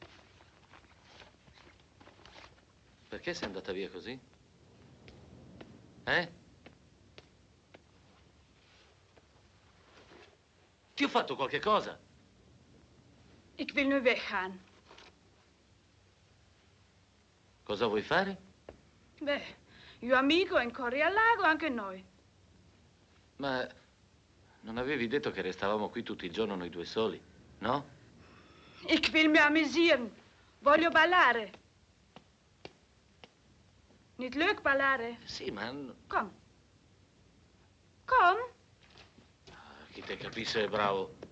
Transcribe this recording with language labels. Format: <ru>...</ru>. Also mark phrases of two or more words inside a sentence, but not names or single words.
<it>Perché sei andata via così? Ti ho fatto qualche cosa?</it> <nl>Ik wil nu weggaan.</nl> <it>Cosa vuoi fare? Beh, io amico in Corea al Lago, anche noi. Ma non avevi detto che restavamo qui tutto il giorno noi due soli, no?</it> <nl>Ik wil me amuseren.</nl> <it>Voglio ballare.</it> <nl>Niet leuk ballare?</nl> <it>Sì, ma...</it> <nl>Kom. Kom.</nl> <it>Chi te capisce è bravo.</it>